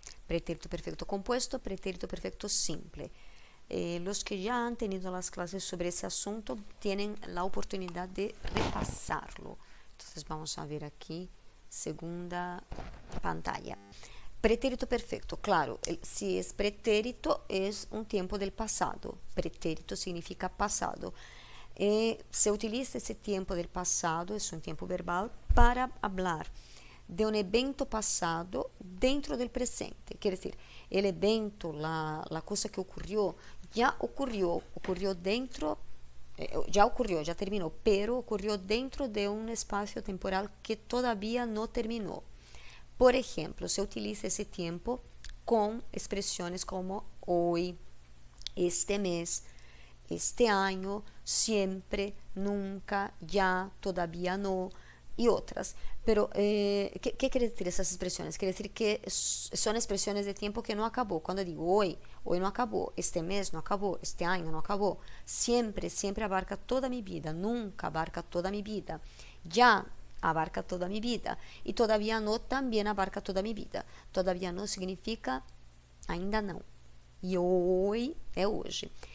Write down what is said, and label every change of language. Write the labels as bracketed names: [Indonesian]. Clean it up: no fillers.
[Spanish] Pretérito perfecto compuesto, pretérito perfecto simple. Los que ya han tenido las clases sobre ese asunto tienen la oportunidad de repasarlo. Entonces vamos a ver aquí, segunda pantalla. Pretérito perfecto, claro, si es pretérito es un tiempo del pasado. Pretérito significa pasado. [Portuguese] Se utiliza esse tempo del passado, é um tempo verbal, para falar de um evento passado dentro do presente. Quer dizer, o evento, a coisa que ocorreu, já ocorreu dentro, já terminou, pero ocorreu dentro de um espaço temporal que todavia não terminou. Por exemplo, se utiliza esse tempo com expressões como hoy, este mês, este ano, siempre, nunca, ya, [Spanish] todavía no y otras. Pero, ¿qué quiere decir esas expresiones? Quiere decir que son expresiones de tiempo que no acabó. Cuando digo hoy, hoy no acabó, este mes no acabó, este año no acabó. Siempre, siempre abarca toda mi vida, nunca abarca toda mi vida. Ya abarca toda mi vida y todavía no también abarca toda mi vida. Todavía no significa [Portuguese] ainda não. E hoje é hoje.